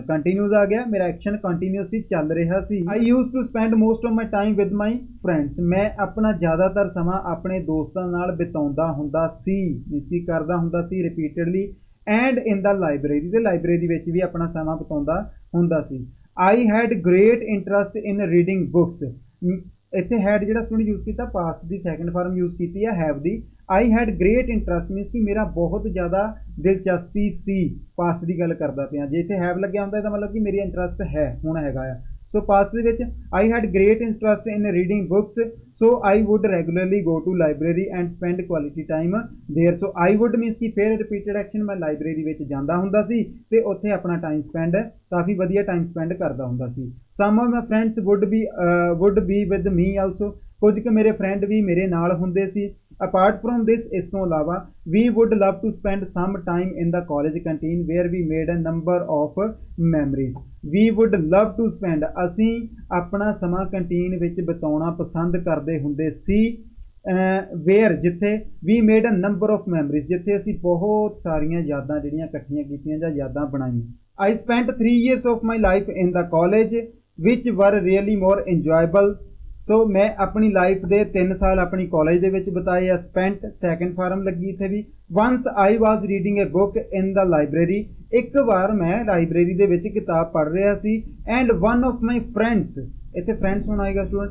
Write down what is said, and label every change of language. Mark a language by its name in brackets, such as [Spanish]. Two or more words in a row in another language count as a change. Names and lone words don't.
[Punjabi] ਕੰਟੀਨਿਊਸ ਆ ਗਿਆ, ਮੇਰਾ ਐਕਸ਼ਨ ਕੰਟੀਨਿਊਸ ਹੀ ਚੱਲ ਰਿਹਾ ਸੀ। [English] I used to spend most of my time with my friends. [Punjabi] ਮੈਂ ਆਪਣਾ ਜ਼ਿਆਦਾਤਰ ਸਮਾਂ ਆਪਣੇ ਦੋਸਤਾਂ ਨਾਲ ਬਿਤਾਉਂਦਾ ਹੁੰਦਾ ਸੀ, ਮੀਨਸ ਕੀ ਕਰਦਾ ਹੁੰਦਾ ਸੀ ਰਿਪੀਟਡਲੀ। [English] and in the library, [Punjabi] ਤੇ ਲਾਇਬ੍ਰੇਰੀ ਵਿੱਚ ਵੀ ਆਪਣਾ ਸਮਾਂ ਬਿਤਾਉਂਦਾ ਹੁੰਦਾ ਸੀ। [English] I had great interest in reading books। [Punjabi] ਇੱਥੇ ਹੈਡ ਜਿਹੜਾ [English] student use [Punjabi] ਕੀਤਾ, ਪਾਸਟ ਦੀ [English] second form [Punjabi] ਯੂਜ਼ ਕੀਤੀ ਹੈ ਹੈਵ ਦੀ। [English] I had great interest [Punjabi] ਮੀਨਸ ਕਿ ਮੇਰਾ ਬਹੁਤ ਜ਼ਿਆਦਾ ਦਿਲਚਸਪੀ ਸੀ। ਪਾਸਟ ਦੀ ਗੱਲ ਕਰਦਾ ਪਿਆ, ਜੇ ਇੱਥੇ ਹੈਵ ਲੱਗਿਆ ਹੁੰਦਾ ਇਹਦਾ ਮਤਲਬ ਕਿ ਮੇਰੀ ਇੰਟਰਸਟ ਹੈ, ਹੁਣ ਹੈਗਾ ਆ। ਸੋ ਪਾਸਟ ਦੇ ਵਿੱਚ [English] I had great interest in reading books, so I would regularly go to library and spend quality time there। so I would [Punjabi] ਮੀਨਸ ਕਿ ਫਿਰ [English] repeated action, [Punjabi] ਮੈਂ ਲਾਇਬ੍ਰੇਰੀ ਵਿੱਚ ਜਾਂਦਾ ਹੁੰਦਾ ਸੀ ਤੇ ਉੱਥੇ ਆਪਣਾ [English] time spend, [Punjabi] ਕਾਫੀ ਵਧੀਆ [English] time spend [Punjabi] ਕਰਦਾ ਹੁੰਦਾ ਸੀ। [English] some of my friends would be with me also। [Punjabi] ਕੁਝ ਕੁ ਮੇਰੇ ਫਰੈਂਡ ਵੀ ਮੇਰੇ ਨਾਲ ਹੁੰਦੇ ਸੀ। [English] apart from this, [Punjabi] ਇਸ ਤੋਂ ਇਲਾਵਾ [English] we would love to spend some time in the college canteen where we made a number of memories। we would love to spend, [Punjabi] ਅਸੀਂ ਆਪਣਾ ਸਮਾਂ ਕੰਟੀਨ ਵਿੱਚ ਬਿਤਾਉਣਾ ਪਸੰਦ ਕਰਦੇ ਹੁੰਦੇ ਸੀ। [English] where, ਜਿੱਥੇ we made a number of memories, [Punjabi] ਜਿੱਥੇ ਅਸੀਂ ਬਹੁਤ ਸਾਰੀਆਂ ਯਾਦਾਂ ਜਿਹੜੀਆਂ ਇਕੱਠੀਆਂ ਕੀਤੀਆਂ ਜਾਂ ਯਾਦਾਂ ਬਣਾਈਆਂ। [English] I spent 3 years of my life in the college which were really more enjoyable। [Punjabi] ਸੋ ਮੈਂ ਆਪਣੀ ਲਾਈਫ ਦੇ 3 ਸਾਲ ਆਪਣੀ ਕਾਲਜ ਦੇ ਵਿੱਚ ਬਿਤਾਏ ਆ। [English] spent second form [Punjabi] ਲੱਗੀ ਇੱਥੇ ਵੀ। [English] once I was reading a book in the library, [Punjabi] ਇੱਕ ਵਾਰ ਮੈਂ ਲਾਇਬ੍ਰੇਰੀ ਦੇ ਵਿੱਚ ਕਿਤਾਬ ਪੜ੍ਹ ਰਿਹਾ ਸੀ। [English] and one of my friends, [Punjabi] ਇੱਥੇ ਫਰੈਂਡਸ ਹੁਣ ਆਏਗਾ ਸਟੂਡੈਂਟ।